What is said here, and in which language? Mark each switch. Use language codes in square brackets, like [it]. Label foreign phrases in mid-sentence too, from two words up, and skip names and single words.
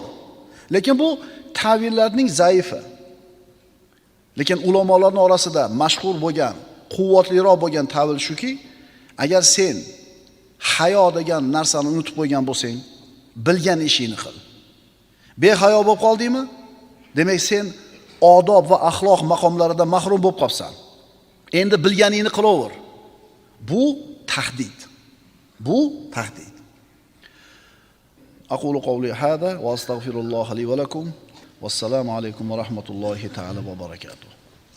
[uz] Lekin bu ta'villarning zaifi. Lekin ulamolarning orasida mashhur bo'lgan, quvvatliroq bo'lgan ta'vil shuki, agar sen hayo degan narsani unutib qo'ygan bo'lsang, bilgan ishingni qil. Behayo bo'lib qoldingmi? Demak, sen odob va axloq maqomlaridan mahrum bo'lib qolsan. Endi bilganingni qilaver. Bu tahdid. Bu tahdid. [ar] أقول قولي هذا وأستغفر الله لي ولكم. والسلام عليكم ورحمة الله تعالى وبركاته.